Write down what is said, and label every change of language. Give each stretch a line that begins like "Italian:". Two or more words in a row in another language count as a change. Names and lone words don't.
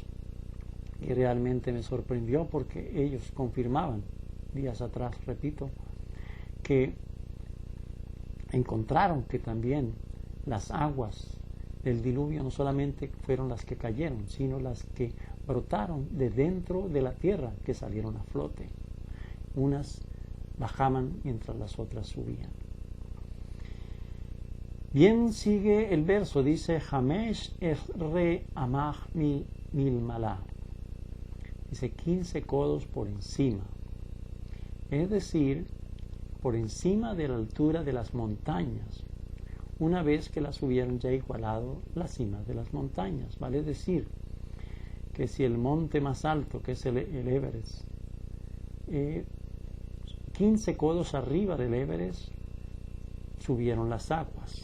Spanish: Y realmente me sorprendió porque ellos confirmaban días atrás, repito, que encontraron que también las aguas del diluvio no solamente fueron las que cayeron, sino las que brotaron de dentro de la tierra, que salieron a flote. Unas bajaban mientras las otras subían. Bien, sigue el verso, dice
Hebrew: חמש עשרה אמה מלמעלה.
Spanish: Dice 15 codos por encima. Es decir, por encima de la altura de las montañas, una vez que las hubieran ya igualado las cimas de las montañas. Vale decir que si el monte más alto, que es el Everest, 15 codos arriba del Everest, subieron las aguas.